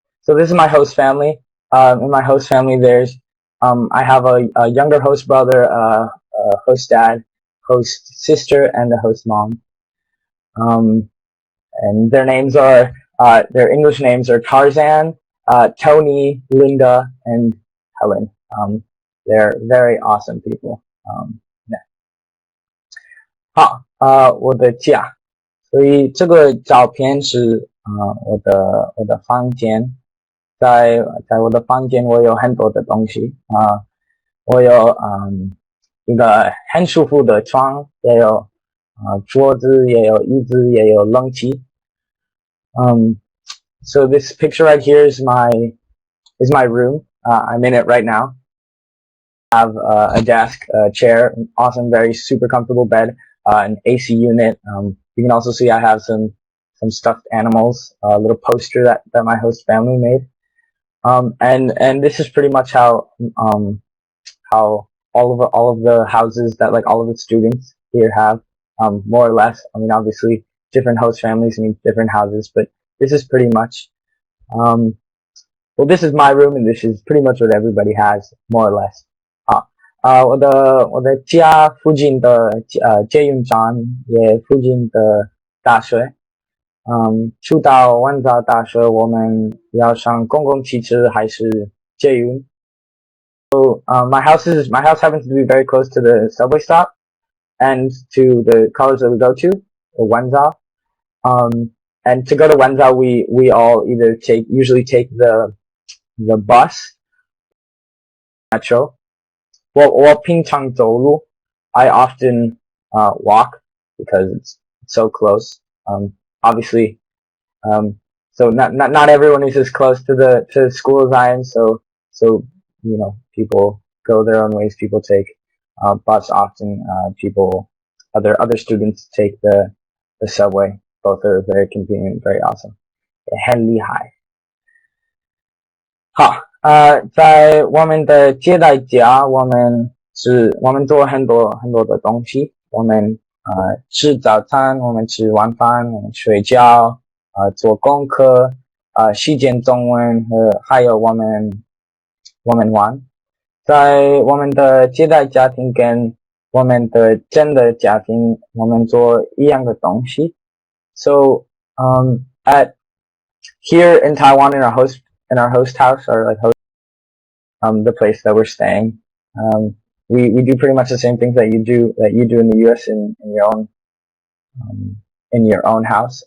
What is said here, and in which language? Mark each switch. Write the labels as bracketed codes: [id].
[en] So this is my host family. In my host family, there's I have a younger host brother, a host dad, host sister, and a host mom. And their names are their English names are Tarzan, Tony, Linda, and Helen. They're very awesome people. [zh] 好，我的家，所以这个照片是我的房间，在我的房间我有很多的东西我有一个很舒服的床，也有桌子，也有椅子，也有冷气。 [en] So this picture right here is my room. I'm in it right now. I have a desk, a chair, an awesome, very super comfortable bed, an AC unit. You can also see I have some stuffed animals, a little poster that my host family made. And this is pretty much how all of the houses that like all of the students here have, more or less. I mean, obviously different host families mean different houses, but this is pretty much, well, this is my room and this is pretty much what everybody has, more or less. [zh] 我的家附近的捷运站也附近的大学，去到万早大学我们要上公共汽车还是捷运。 [en] So my house happens to be very close to the subway stop and to the college that we go to, Wenzhou. And to go to Wenzhou, we all either usually take the bus, metro. Well, [zh] 我平常走路 [en] I often walk because it's so close. Obviously, so not everyone is as close to the school as I am. So you know, people go their own ways. People take bus often. Other students take the subway. Both are very convenient, very awesome. [zh] 很厉害。好，在我们的接待家，我们做很多的东西。我们吃早餐，我们吃晚饭，我们睡觉，做功课，实践中文和还有我们玩。在我们的接待家庭跟我们的真的家庭，我们做一样的东西。 [en] So, at here in Taiwan, in our host house, or like host, the place that we're staying, we do pretty much the same things that you do in the U.S. Um, in your own house.